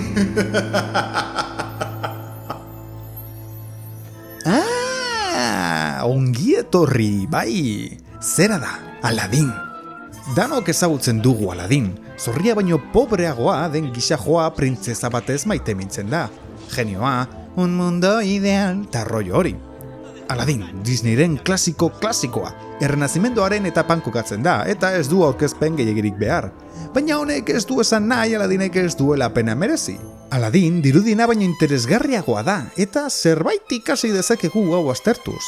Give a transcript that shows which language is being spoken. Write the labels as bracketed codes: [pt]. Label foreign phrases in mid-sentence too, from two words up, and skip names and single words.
[eu] Ongi etorri, bai. Zera da, Aladin. Danok ezagutzen dugu Aladin. Zorria baino pobreagoa den gisa joa printzesa batez maite mintzen da. Genioa, un mundo ideal, ta rollo hori. Aladin, Disneyren klasikoa. Errenazimenduaren etapan kokatzen da, eta ez du aurkezpen gehiegirik behar. Baina honek ez du esan nahi Aladinek ez duela pena merezi. Aladin dirudina baino interesgarriagoa da, eta zerbait ikasi dezakegu hau aztertuz.